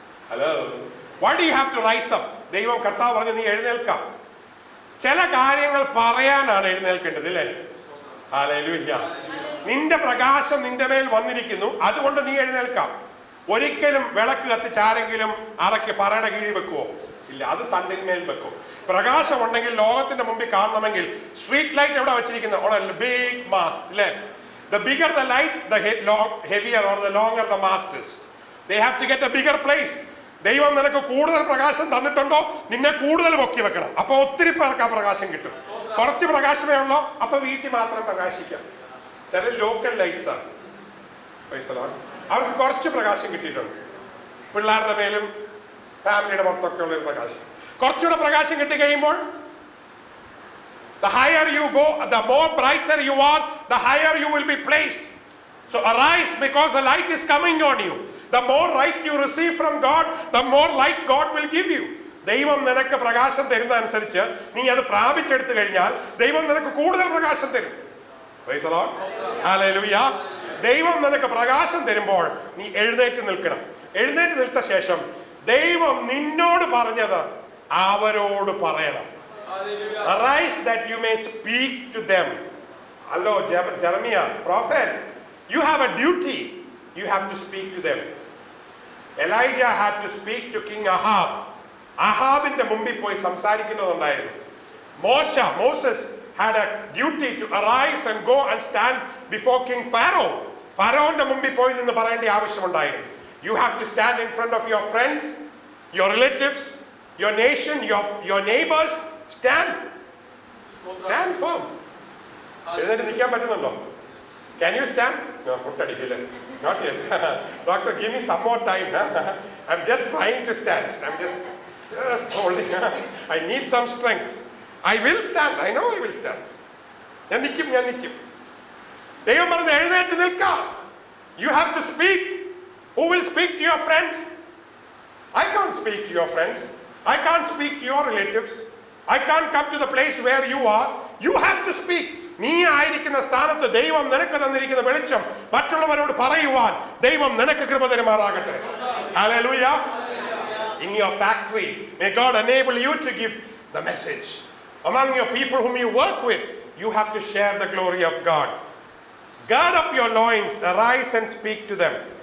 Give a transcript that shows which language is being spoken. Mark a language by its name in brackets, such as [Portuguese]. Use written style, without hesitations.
[English] Hello, why do you have to rise up? [Malayalam] ദൈവം കർത്താവ് പറഞ്ഞു നീ എഴുന്നേൽക്കാം. ചില കാര്യങ്ങൾ പറയാനാണ് എഴുന്നേൽക്കേണ്ടത്, അല്ലേ? ഹല്ലേലൂയ. നിന്റെ പ്രകാശം നിന്റെ മേൽ വന്നിരിക്കുന്നു, അതുകൊണ്ട് നീ എഴുന്നേൽക്കാം. ഒരിക്കലും വിളക്ക് കത്തിച്ച് ആരെങ്കിലും അറയ്ക്ക് പറയുടെ കീഴിൽ വെക്കുവോ? ഇല്ല, അത് തണ്ടിന്മേൽ വെക്കും. പ്രകാശം ഉണ്ടെങ്കിൽ ലോകത്തിന്റെ മുമ്പിൽ കാണണമെങ്കിൽ സ്ട്രീറ്റ് ലൈറ്റ് എവിടെ വെച്ചിരിക്കുന്നത്? ബിഗ് മാസ്റ്റ്, അല്ലേ? [English] The bigger the light, the heavier or the longer the mast is. They have to get a bigger place. [Malayalam] ദൈവം നിനക്ക് കൂടുതൽ പ്രകാശം തന്നിട്ടുണ്ടോ? നിന്നെ കൂടുതൽ പൊക്കി വെക്കണം. അപ്പൊ ഒത്തിരി പേർക്ക് ആ പ്രകാശം കിട്ടും. കുറച്ച് പ്രകാശമേ ഉള്ളോ? അപ്പൊ വീട്ടിൽ മാത്രം പ്രകാശിക്കാം. ചില ലോക്കൽ ലൈറ്റ്സ് ആണ്, അവർക്ക് കുറച്ച് പ്രകാശം കിട്ടിയിട്ടുണ്ട്. പിള്ളേരുടെ മേലും ഫാമിലിയുടെ പുറത്തൊക്കെ ഉള്ള ഒരു പ്രകാശം. കുറച്ചുകൂടെ പ്രകാശം കിട്ടി കഴിയുമ്പോൾ [English] the higher you go, the more brighter you are, the higher you will be placed. So arise, because the light is coming on you. The more light you receive from God, the more light God will give you. [Malayalam] ദൈവം നിനക്ക് പ്രകാശം തരുന്നതനുസരിച്ച് നീ അത് പ്രാപിച്ചെടുത്തു കഴിഞ്ഞാൽ ദൈവം നിനക്ക് കൂടുതൽ പ്രകാശം തരും. [English] Praise the Lord. Hallelujah. [Malayalam] ദൈവം നിനക്ക് പ്രകാശം തരുമ്പോൾ നീ എഴുന്നേറ്റ് നിൽക്കണം. എഴുന്നേറ്റ് നിൽത്ത ശേഷം ദൈവം നിന്നോട് പറഞ്ഞത് അവരോട് പറയണം. [English] Arise that you may speak to them. Hello, Jeremiah, prophet, you have a duty. You have to speak to them. Elijah had to speak to King Ahab. [Malayalam] Ahabinte മുമ്പിൽ പോയി സംസാരിക്കുന്നതുണ്ടായിരുന്നു. [English] Moses had a duty to arise and go and stand before King Pharaoh. [Malayalam] ഫറോന്റെ മുമ്പിൽ പോയി നിന്ന് പറയേണ്ട ആവശ്യമുണ്ടായിരുന്നു. [English] You have to stand in front of your friends, your relatives, your nation, your neighbors. Stand firm. [Malayalam] എഴുന്നേറ്റ് നിൽക്കാൻ പറ്റുന്നുണ്ടോ? [English] Can you stand? [Malayalam] No, മുട്ടടിക്കില്ല. [English] Not yet. Doctor, give me some more time. I'm just trying to stand. I'm just holding. I need some strength. I will stand. I know I will stand. [Malayalam] ഞാൻ നിൽക്കും. ദൈവം പറഞ്ഞ് എഴുന്നേറ്റ് നിൽക്കാം. [English] You have to speak. Who will speak to your friends? I can't speak to your friends. I can't speak to your relatives. I can't come to the place where you are. You have to speak. [Malayalam] നീ ആയിരിക്കുന്ന സ്ഥാനത്ത് ദൈവം നിനക്ക് തന്നിരിക്കുന്ന വെളിച്ചം മറ്റുള്ളവരോട് പറയുവാൻ ദൈവം നിനക്ക് കൃപ തരുമാറാകട്ടെ. [English] Hallelujah. In your factory, may God enable you to give the message. Among your people whom you work with, you have to share the glory of God. Gird up your loins, arise and speak to them.